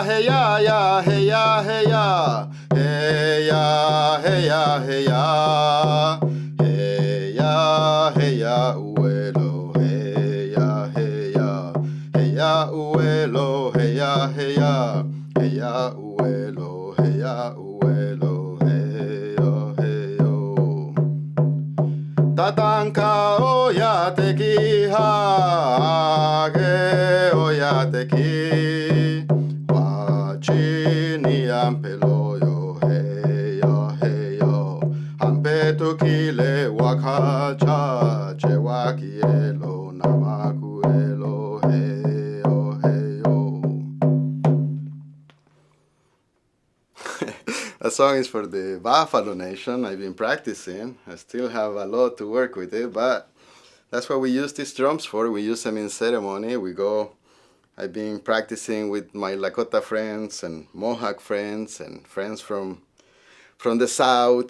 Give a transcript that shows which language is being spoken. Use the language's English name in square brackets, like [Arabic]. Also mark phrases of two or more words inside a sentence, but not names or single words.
[Lakota] hey ya, ya, hey ya, hey ya, hey ya, hey ya, hey ya, hey ya, hey ya, uelo, hey ya, hey ya, hey ya, uelo, hey ya, hey ya, hey ya, uelo, hey ya, uelo, Tatanka oya teki ha ge oya teki wachini ampelo yo hey yo ampetu kile wakacha che wakielo namakuelo hey yo. [English] That song is for the Buffalo Nation. I've been practicing. I still have a lot to work with it, but that's what we use these drums for. We use them in ceremony. I've been practicing with my Lakota friends and Mohawk friends and friends from the South.